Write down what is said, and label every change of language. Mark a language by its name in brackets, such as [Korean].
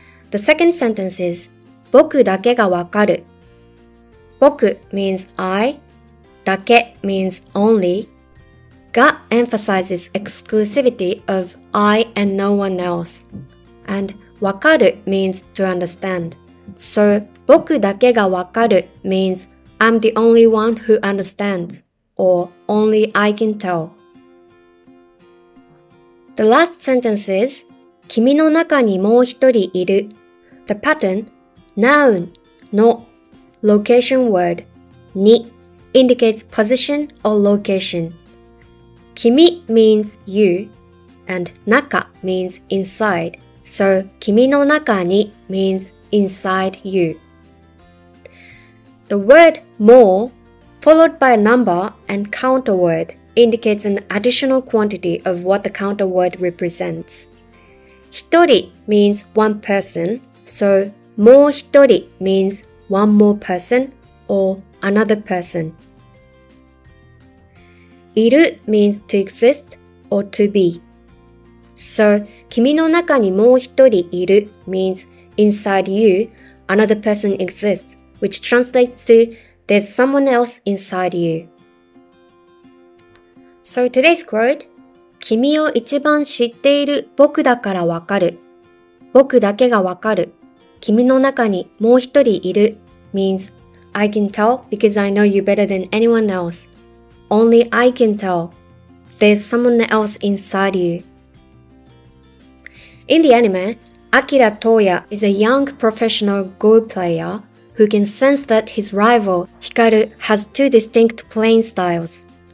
[English] The second sentence is [Japanese] 僕だけがわかる。 [English] 僕 means I, だけ means only, が emphasizes exclusivity of I and no one else, and わかる means to understand. So, [Japanese] 僕だけがわかる [English] means I'm the only one who understands, or only I can tell. The last sentence is [Japanese] 君の中にもう一人いる. [English] The pattern, noun, の location word, に indicates position or location. 君 means you, and 中 means inside, so 君の中に means inside you. The word more, followed by a number and counter word, indicates an additional quantity of what the counter word represents. Hitori means one person, so もう一人 means one more person or another person. いる means to exist or to be. So [Japanese] 君の中にもう一人いる [English] means inside you, another person exists, which translates to there's someone else inside you. So today's quote, [Japanese] 君を一番知っている僕だからわかる。僕だけがわかる君の中にもう一人いる [English] means I can tell because I know you better than anyone else. Only I can tell. There's someone else inside you. In the anime, Akira Toya is a young professional Go player who can sense that his rival, Hikaru, has two distinct playing styles.